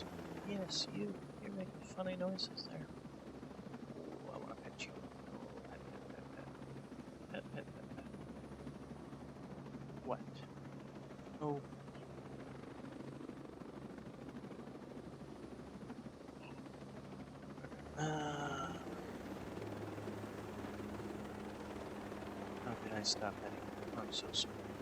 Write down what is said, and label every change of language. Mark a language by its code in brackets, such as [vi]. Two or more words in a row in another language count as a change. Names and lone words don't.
[en] Yes, you're making funny noises there. Oh, I want to pet you. Oh, pet, pet, pet, pet. Pet, pet, pet, pet. What? Oh. How did I stop heading? I'm so sorry.